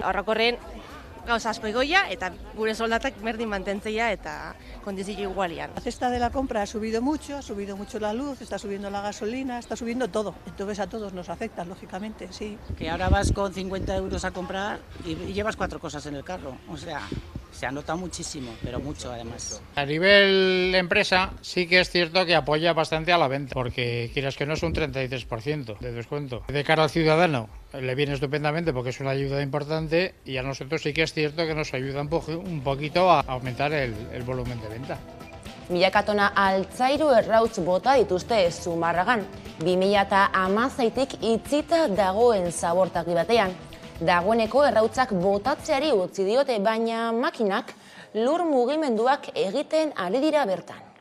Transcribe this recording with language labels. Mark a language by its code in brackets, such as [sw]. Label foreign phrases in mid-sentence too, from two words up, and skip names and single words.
[eu] Orokorren gauza asko igoia eta gure soldatak berdin mantentzeia eta kondizio igualian. [es] La cesta de la compra ha subido mucho la luz, está subiendo la gasolina, está subiendo todo. Entonces a todos nos afecta, lógicamente, sí. Que ahora vas con 50 euros a comprar y llevas 4 cosas en el carro, o sea, se anota muchísimo, pero mucho además. A nivel empresa sí que es cierto que apoya bastante a la venta, porque quieras que no es un 33% de descuento. De cara al ciudadano le viene estupendamente porque es una ayuda importante y a nosotros sí que es cierto que nos ayuda un poquito a aumentar el volumen de venta. [eu] Milaka tona altzairu errautz bota dituzte Zumarragan, 2017tik itzita dagoen zabortegi batean. Dagoeneko errautzak botatzeari utzi diote, baina makinak lur mugimenduak egiten ari dira bertan.